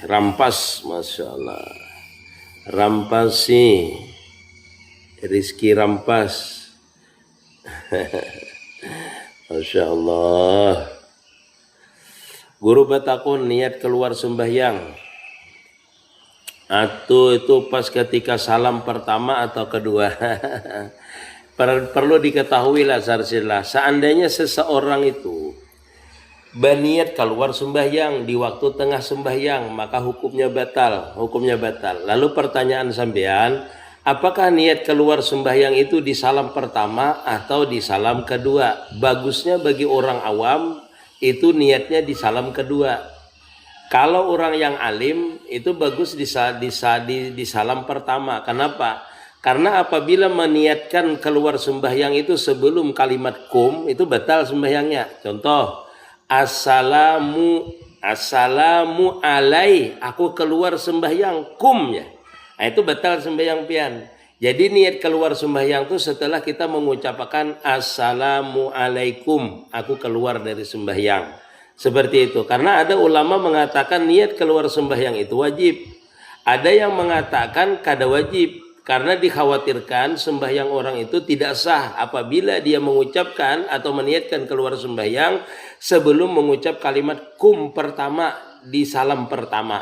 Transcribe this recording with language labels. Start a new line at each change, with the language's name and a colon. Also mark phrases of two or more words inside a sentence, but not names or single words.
Indonesian: Rampas.
Arabic: ما شاء الله.
Indonesian: Rampas sih. Rizki rampas.
Arabic: ما شاء الله.
Banjar: Guru batakun
Indonesian: niat keluar sembahyang. Atau itu pas ketika salam pertama atau kedua. Perlu diketahui lah sarsilah. Seandainya seseorang itu berniat keluar sembahyang di waktu tengah sembahyang, maka hukumnya batal. Lalu pertanyaan sampean, apakah niat keluar sembahyang itu di salam pertama atau di salam kedua? Bagusnya bagi orang awam itu niatnya di salam kedua. Kalau orang yang alim itu bagus di salam pertama. Kenapa? Karena apabila meniatkan keluar sembahyang itu sebelum kalimat kum, itu batal sembahyangnya. Contoh,
Arabic: السلام علي,
Indonesian: aku keluar sembahyang, kum ya. Nah, itu batal sembahyang pian. Jadi niat keluar sembahyang itu setelah kita mengucapkan
Arabic: السلام عليكم,
Indonesian: aku keluar dari sembahyang. Seperti itu. Karena ada ulama mengatakan niat keluar sembahyang itu wajib. Ada yang mengatakan kada wajib. Karena dikhawatirkan sembahyang orang itu tidak sah apabila dia mengucapkan atau meniatkan keluar sembahyang sebelum mengucap kalimat kum pertama di salam pertama.